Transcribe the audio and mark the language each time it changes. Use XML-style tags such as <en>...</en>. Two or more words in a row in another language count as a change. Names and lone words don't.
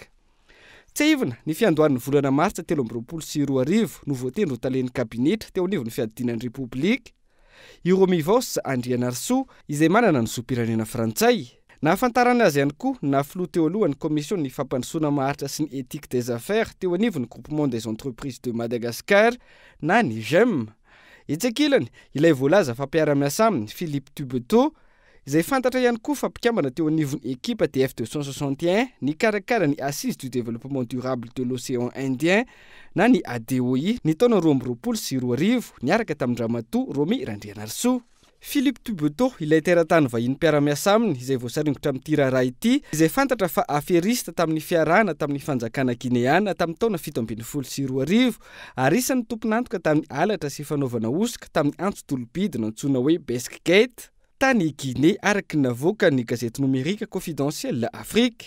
<mg>Tsy ivona ny fiandohan'ny volana martsa 2022 no voatendro talen'ny kabinetra teo anivon'ny fiadinan'ny Repoblika i Romy Andrianarsoa izay manana ny zopirenena frantsay. Nahafantarana azy ihany koa na filo teo alohan'ny komision ny fampandrosoana maharitra sy ny</mg> <fr>éthique des affaires</fr> <mg>teo anivon'ny groupement des entreprises de Madagascar na ny GEM. Itsakilany ilay voalaza fampiara-miasa aminy Philippe Toubetot izay fantatra ihany koa fampikambana teo anivon'ny équipe TF 261 ny karakara ny assise du développement durable de l'océan Indien na ny ADOI ny taona 2022 niaraka tamin'ny ramatoa Romy Andrianarsoa. Philippe Toubetot ilay teratany vahiny mpiara-miasa aminy izay voasaringotra amin'ity raharaha ity izay fantatra fa aferista tamin'ny fiarahana tamin'ny fanjakana Guinéana tamin'ny taona 2012 ary isan'ny tompon'antoka tamin'ny alatra sy fanaovana osika tamin'ny antso-tolobidina antsoina hoe Beskgate tany Guinée araky navoaka ny gazety numérika confidentielle Afrique.</mg>